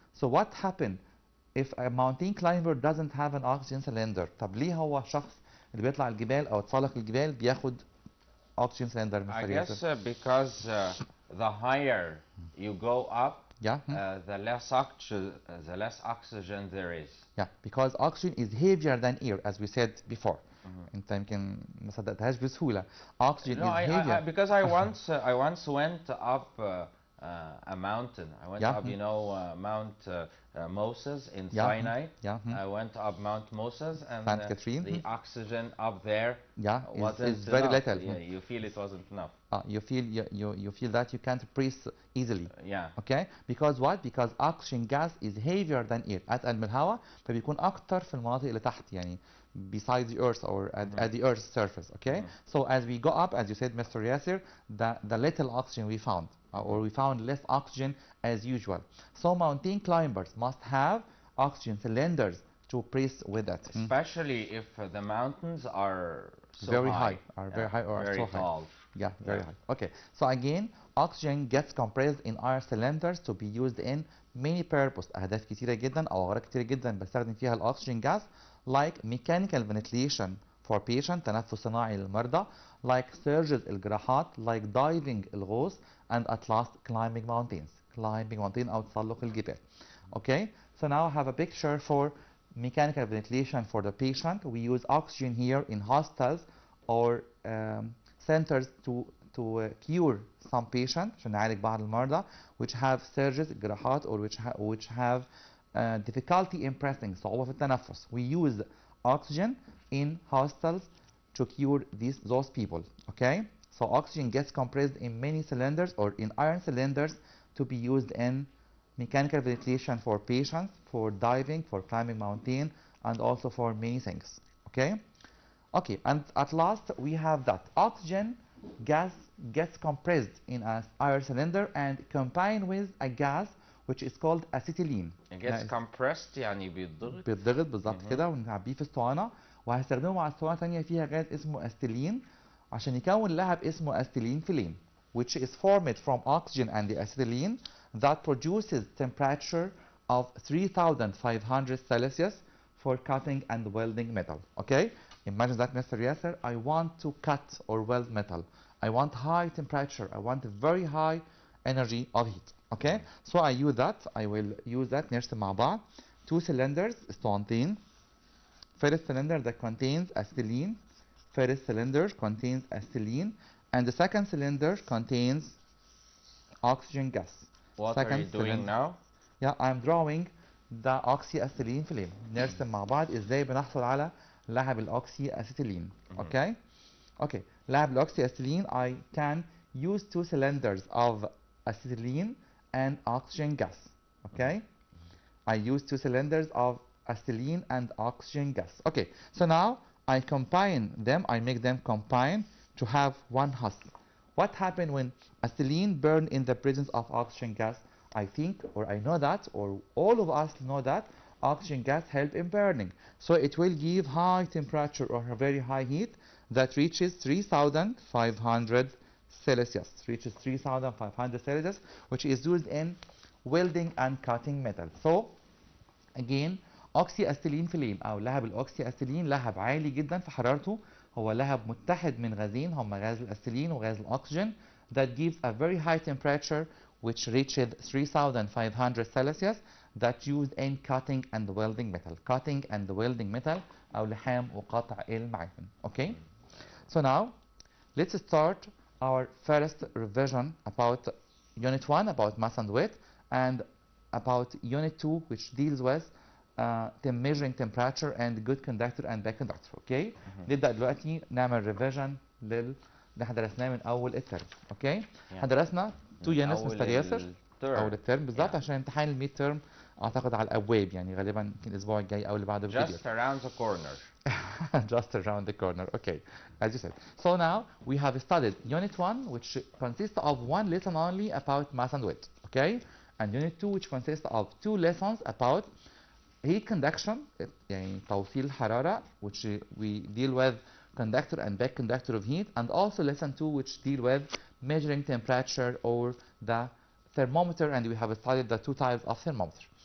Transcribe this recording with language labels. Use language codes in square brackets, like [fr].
[en] So what happened if a mountain climber doesn't have an oxygen cylinder؟ [ar] طب ليه هو شخص اللي بيطلع الجبال او يتسلق الجبال بياخد [en] oxygen cylinder؟ I guess because the higher you go up Yeah. The less oxygen there is. Yeah, because oxygen is heavier than air, as we said before. [ar] انت يمكن ما صدقتهاش بسهولة. [en] Oxygen No, is heavier. because I once went up a mountain. I went up, you know, Mount Moses in Sinai. I went up Mount Moses, and the oxygen up there wasn't is very enough. little. Yeah, you feel it wasn't enough. You feel that you can't breathe easily. Yeah. Okay? Because what? Because oxygen gas is heavier than air. [ar] أتقل من الهواء فبيكون أكتر في المناطق اللي تحت يعني [en] beside the earth or at the earth's surface. Okay? So as we go up, as you said, Mr. Yasser, the little oxygen we found, or we found less oxygen as usual. So mountain climbers must have oxygen cylinders to breathe with it. Especially if the mountains are so very high. Very high or very so tall. high. Yeah, very high. Okay, so again, oxygen gets compressed in air cylinders to be used in many purposes. [ar] أهداف كتيرة جدا أو أغراض كتيرة جدا بستخدم فيها الأكسجين [en] gas, like mechanical ventilation for patient, [ar] تنفس صناعي للمرضى, [en] like surgeries [ar] الجراحات, [en] like diving [ar] الغوص, [en] and at last climbing mountain [ar] أو تسلق الجبال. [en] Okay, so now I have a picture for mechanical ventilation for the patient. We use oxygen here in hospitals or centers to cure some patients [ar] عشان نعالج بعض المرضى [en] which have surgeries جراحات or which have difficulty in breathing, [ar] صعوبة في التنفس. [en] We use oxygen in hospitals to cure those people. Okay, so oxygen gets compressed in many cylinders or in iron cylinders to be used in mechanical ventilation for patients, for diving, for climbing mountain, and also for many things. Okay. Okay, and at last we have that oxygen gas gets compressed in an air cylinder and combined with a gas which is called acetylene. It gets compressed [ar] يعني بيتضغط. بيتضغط بالظبط كده ونعبيه في اسطوانة وهستخدمه مع اسطوانة ثانية فيها غاز اسمه أستيلين عشان يكون لهب اسمه أستيلين فيلين [en] which is formed from oxygen and the acetylene that produces temperature of 3500 Celsius for cutting and welding metal. Okay? Imagine that, Mr. Yasser, I want to cut or weld metal. I want high temperature. I want a very high energy of heat. Okay? So I use that. I will use that [ar] نرسم مع بعض. [en] Two cylinders, اسطوانتين. First cylinder that contains acetylene. First cylinder contains acetylene. And the second cylinder contains oxygen gas. What are you doing now? Yeah, I'm drawing the oxyacetylene film. [ar] نرسم مع بعض ازاي بنحصل على لهب الاوكسي Okay? [en] Okay. [ar] لهب الاوكسي [en] I can use two cylinders of acetylene and oxygen gas. Okay? I use two cylinders of acetylene and oxygen gas. Okay. So now I combine them, I make them combine to have one husk. What happened when acetylene burned in the presence of oxygen gas? I think, or I know that, or all of us know that oxygen gas help in burning. So it will give high temperature or a very high heat that reaches 3500 Celsius. Reaches 3500 Celsius, which is used in welding and cutting metal. So again, oxyacetylene flame أو لهب الأوكسيأستيلين لهب عالي جدا في حرارته. [ar] هو لهب متحد من غازين هما غاز الأستيلين وغاز الأكسجين [en] that gives a very high temperature which reaches 3500 Celsius that used in cutting and welding metal. Cutting and welding metal [ar] أو لحام وقطع المعادن. [en] Okay? So now let's start our first revision about Unit 1 about mass and weight and about Unit 2 which deals with the measuring temperature and good conductor and bad conductor. Okay? [ar] نبدأ دلوقتي نعمل revision اللي احنا درسناه من أول الترم. [en] Okay? [ar] احنا درسنا 2 units مستر ياسر أول الترم بالظبط عشان امتحان الميد ترم أعتقد على الأبواب يعني غالبا يمكن الأسبوع الجاي أو اللي بعده بكتير. [en] Just around the corner. Just around the corner. Okay, as you said. So now we have studied Unit 1 which consists of one lesson only about mass and weight. Okay? And Unit 2 which consists of 2 lessons about heat conduction [ar] يعني توصيل الحرارة [en] which we deal with conductor and back conductor of heat, and also lesson 2 which deal with measuring temperature or the thermometer, and we have studied the 2 types of thermometer.